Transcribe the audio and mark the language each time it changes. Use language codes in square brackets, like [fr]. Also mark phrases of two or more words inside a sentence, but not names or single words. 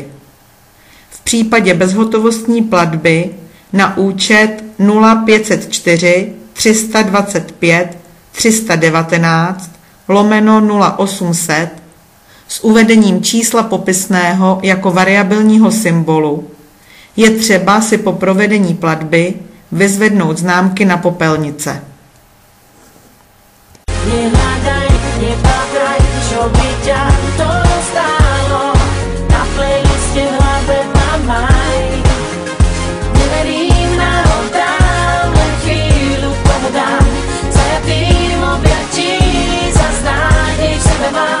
[cs] V případě bezhotovostní platby na účet 0504 325 319/0800 s uvedením čísla popisného jako variabilního symbolu je třeba si po provedení platby vyzvednout známky na popelnice. [sk] Nehľadaj, nepátraj, čo by ťa to stálo. Na playliste v hlave mám maj. Neverím náhodám, len chvíľu tomu dám. Zajatým objatí zas nádej v sebe mám.